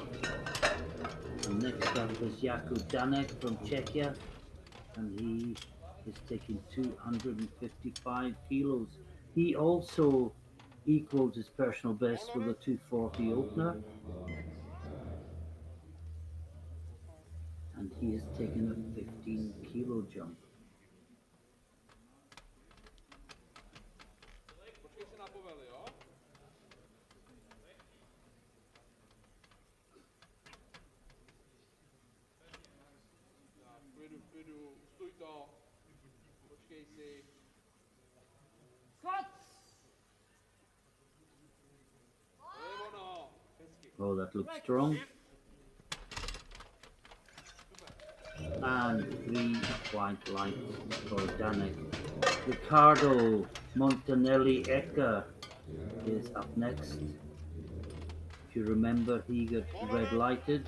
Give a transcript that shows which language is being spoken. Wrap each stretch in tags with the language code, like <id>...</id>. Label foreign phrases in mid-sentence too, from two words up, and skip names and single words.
<en>And next up is Jakob Danek from Czechia, and he is taking 255 kilos. He also equaled his personal best with a 240 opener, and he has taken a 15 kilo jump.</en> <cs>Počkej si na povely, jo? Tak, v klidu, stůj to. Počkej si. Cut. To je ono. Hezky.</cs> <en>Oh, that looks strong. And 3 quite light for Dannek. Ricardo Montenelli Edgar is up next. If you remember, he got red lighted.</en>